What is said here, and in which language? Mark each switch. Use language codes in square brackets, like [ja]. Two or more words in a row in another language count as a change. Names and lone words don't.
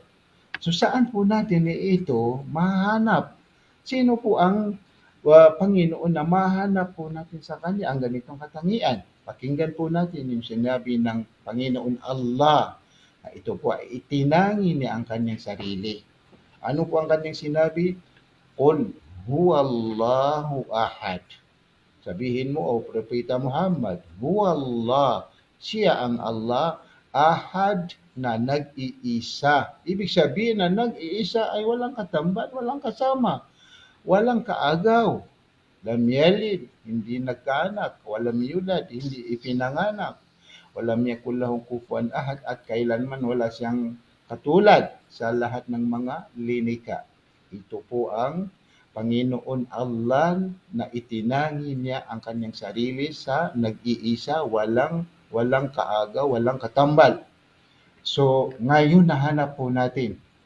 [tl] So saan po natin ito mahanap? Sino po ang Panginoon na mahanap po natin sa Kanya ang ganitong katangian? Pakinggan po natin yung sinabi ng Panginoon Allah. Ito po ay itinangi niya ang kanyang sarili. Ano po ang kanyang sinabi? [ar] قل هو الله أحد. [tl] Sabihin mo, o Propeta Muhammad, huwallah, siya ang Allah, ahad na nag-iisa. Ibig sabihin na nag-iisa ay walang katambat, walang kasama, walang kaagaw. [ar] لم يلد, [tl] hindi nagkaanak, [ar] ولم يولد, [tl] hindi ipinanganak, [ar] ولم يكن له كفوا أحد, [tl] at kailanman wala siyang katulad sa lahat ng mga linika. Ito po ang Panginoon Allah na itinangi niya ang kanyang sarili sa nag-iisa, walang kaagaw, walang katambal. So, ngayon nahanap po natin.